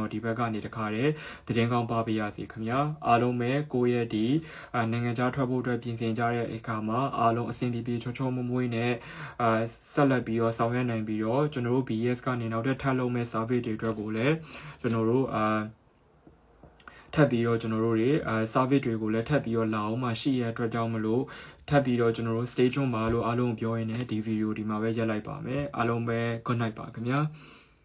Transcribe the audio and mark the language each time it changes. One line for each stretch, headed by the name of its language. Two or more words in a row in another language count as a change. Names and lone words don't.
Burmese: တော်ဒီဘက်ကနေတခါတည်းသတင်းကောင်းပါပေးရစီခင်ဗျာအားလုံးပဲကိုယ့်ရဲ့ဒီနိုင်ငံခြားထွက်ဖို့အတွက်ပြင်ဆင်ကြတဲ့အခါမှာအားလုံးအဆင်ပြေချောမွေ့နဲ့ဆက်လက်ပြီးတော့ဆောင်ရွက်နိုင်ပြီးတော့ကျွန်တော်တို့ BS ကနေနောက်ထပ်လုပ်မဲ့ service တွေအတွက်ကိုလည်းကျွန်တော်တို့ထပ်ပြီးတော့ကျွန်တော်တို့တွေservice တွေကိုလည်းထပ်ပြီးတော့လာအောင်မှရှိရတဲ့အတွက်ကြောင့်မလို့ထပ်ပြီးတော့ကျွန်တော်တို့
English: stay tuned
Burmese: ပါလို့အားလုံးပြောရင်းနဲ့ဒီ video ဒီမှာပဲရပ်လိုက်ပါမယ်အားလုံးပဲ
English: good night
Burmese: ပါခင်ဗျာ